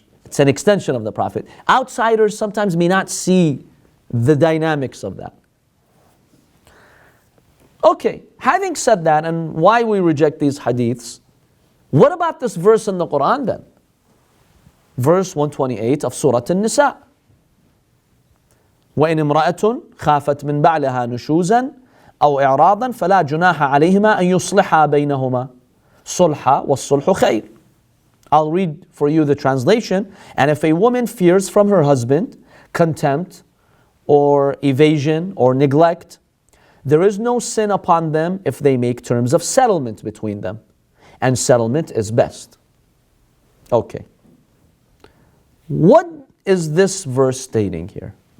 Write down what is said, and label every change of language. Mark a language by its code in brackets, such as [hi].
[en] It's an extension of the Prophet. Outsiders sometimes may not see the dynamics of that. Okay, having said that, and why we reject these hadiths, what about this verse in the Quran then? Verse 128 of Surah An-Nisa. [ar] وإن امرأة خافت من بعلها نشوزا أو إعراضا فلا جناح عليهما أن يصلحا بينهما صلحا والصلح خير. [en] I'll read for you the translation. And if a woman fears from her husband contempt or evasion or neglect, there is no sin upon them if they make terms of settlement between them. And settlement is best. Okay. What is this verse stating here?